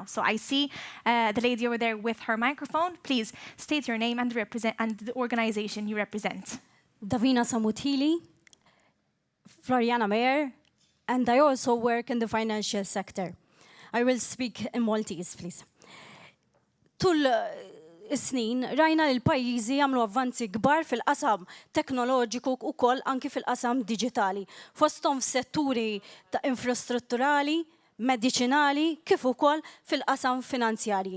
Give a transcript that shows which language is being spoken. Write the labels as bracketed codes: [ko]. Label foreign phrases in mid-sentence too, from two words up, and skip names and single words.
[en] So I see the lady over there with her microphone. Please state your name and the organization you represent. Davina Samutili, Floriana Mayer, and I also work in the financial sector. I will speak in Maltese, please. [mt] Tul is-snin rajna li l-pajjiżi jagħmlu avvanzi kbar fil-qasam teknoloġiku u koll anki fil-qasam digitali. Fosthom f'setturi ta' infrastrutturali, mediċinali, kif ukoll fil-qasam finanzjarji.